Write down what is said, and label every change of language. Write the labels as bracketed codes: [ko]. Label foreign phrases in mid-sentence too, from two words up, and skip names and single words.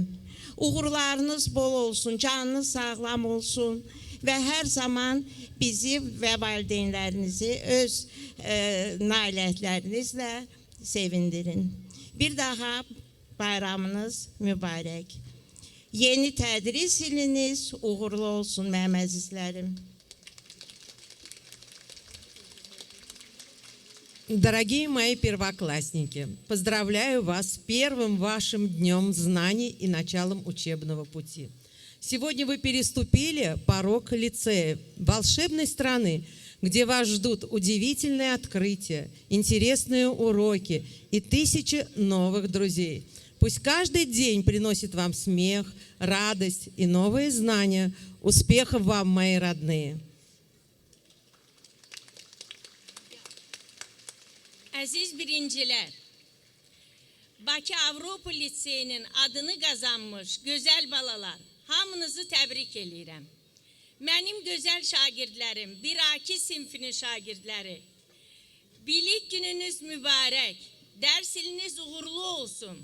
[az] Uğurlarınız bol olsun, canınız sağlam olsun və hər zaman bizi və valideynlərinizi öz nailiyyətlərinizlə sevindirin. Bir daha bayramınız mübarək. Yeni tədris iliniz uğurlu olsun mənim əzizlərim. [ru] Дорогие мои первоклассники, поздравляю вас с первым вашим днем знаний и началом учебного пути. Сегодня вы переступили порог лицея, волшебной страны, где вас ждут удивительные открытия, интересные уроки и тысячи новых друзей. Пусть каждый день приносит вам смех, радость и новые знания. Успехов вам, мои родные! [az] Əziz birincilər, Bakı Avropa Liseyinin adını qazanmış gözəl balalar, hamınızı təbrik edirəm. Mənim gözəl şagirdlərim, 1A2 sinfinin şagirdləri, bilik gününüz mübarək, dərs iliniz uğurlu olsun.